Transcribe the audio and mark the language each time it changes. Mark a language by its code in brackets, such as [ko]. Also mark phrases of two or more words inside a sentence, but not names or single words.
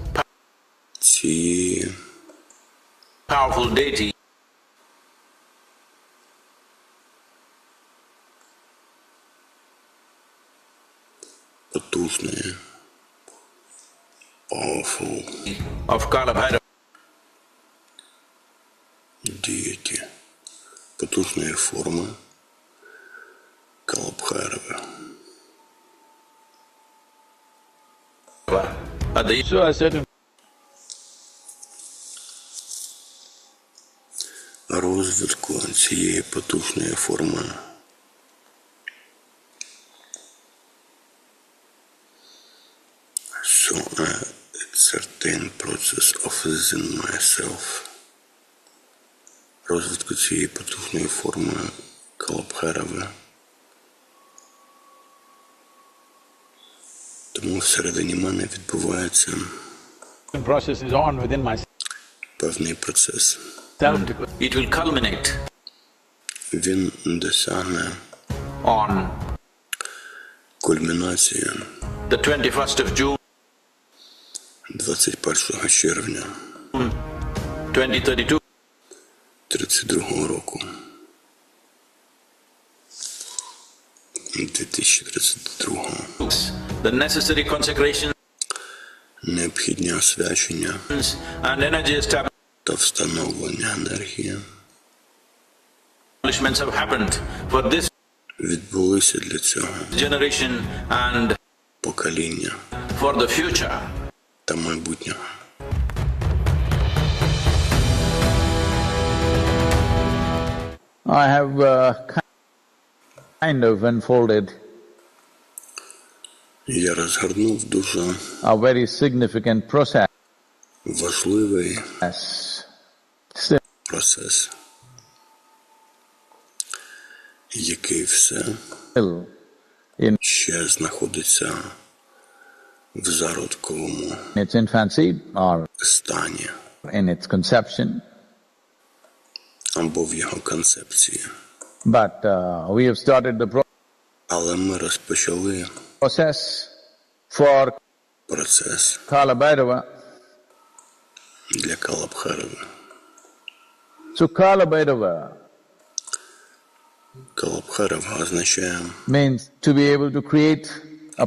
[uk] цієї [en] powerful deity [uk] потужної, [en] powerful of КалаБхайрава. [uk] дієті, потужної форми КалаБхайрави. [en] So I said to him, [uk] Розвитку цієї потужної форми [en] so a certain process of within myself. [uk] Розвитку цієї потужної форми КалаБхайрави. Тому всередині мене відбувається [en] process is on within myself [uk] певний процес. [en] because it will culminate [uk] Він досягне [en] on [uk] кульмінації [en] the 21st of June [uk] 21 червня [en] 2032 [uk] 32 року. 2032. [en] the necessary consecrations [uk] Необхідні освячення [en] and energy [uk] та встановлення енергії [en] establishments have happened for this [uk] відбулися для цього [en] generation and [uk] покоління [en] for the future. [uk] та майбутнього. [en] I have kind of unfolded [uk] Я розгорнув дуже [en] a very significant process [uk] важливий [en] still [uk] процес, який все [en] in [uk] ще знаходиться в зародковому [en] its infancy or [uk] стані [en] in its conception, [uk] або в його концепції. [en] but we have started the [uk] Але ми розпочали [en] process for [uk] процес [en] КалаБхайрава. [uk] для КалаБхайрави. [en] So КалаБхайрава [uk] КалаБхайрава означає [en] means to be able to create a